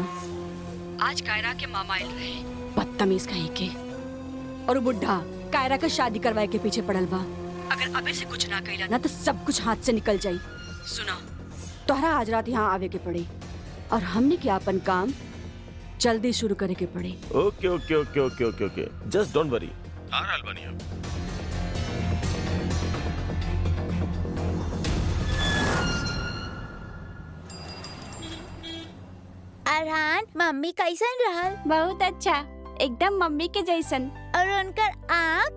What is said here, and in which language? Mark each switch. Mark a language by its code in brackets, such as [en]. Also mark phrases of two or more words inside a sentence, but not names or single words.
[bho] आज कायरा के मामा आयल रहे, बदतमीज कहीं के, और वो बुढ़ा कायरा का शादी करवाए के पीछे पड़ल बा। अगर अबे से कुछ ना कइला ना तो सब कुछ हाथ से निकल जाई। सुना, तोहरा आज रात यहाँ आवे के पड़ी और हमने क्या अपन काम जल्दी शुरू करे के पड़ी। [en] OK OK OK OK OK OK, just don't worry. [bho] आ रहल बानी हम। अरहान, मम्मी कैसन रहल? बहुत अच्छा, एकदम मम्मी के जैसन। और उनकर आँख?